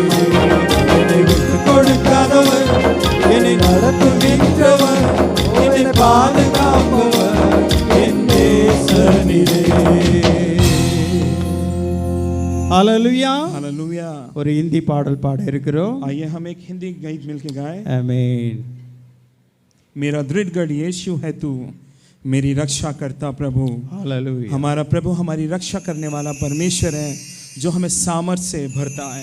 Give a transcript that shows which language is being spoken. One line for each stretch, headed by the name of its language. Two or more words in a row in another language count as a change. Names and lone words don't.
Tamil: என்னை விட்டு கொடுக்காதவர், என்னை நடத்துகின்றவர், என்னை பாதுகாப்பவர் என் நேசரே. ஹalleluya.
Hindi: हालेलुया।
Tamil: ஒரு हिंदी பாடல் பாட இருக்கிறோம்.
Hindi: आइए हम एक हिंदी गीत मिलके गाएं।
Tamil: ஆமென்.
Hindi: मेरा दृढ़ गढ़ यीशु है तू, मेरी रक्षा करता प्रभु।
Tamil: ஹalleluya.
Hindi: हमारा प्रभु हमारी रक्षा करने वाला परमेश्वर है, जो हमें सामर्थ से भरता है।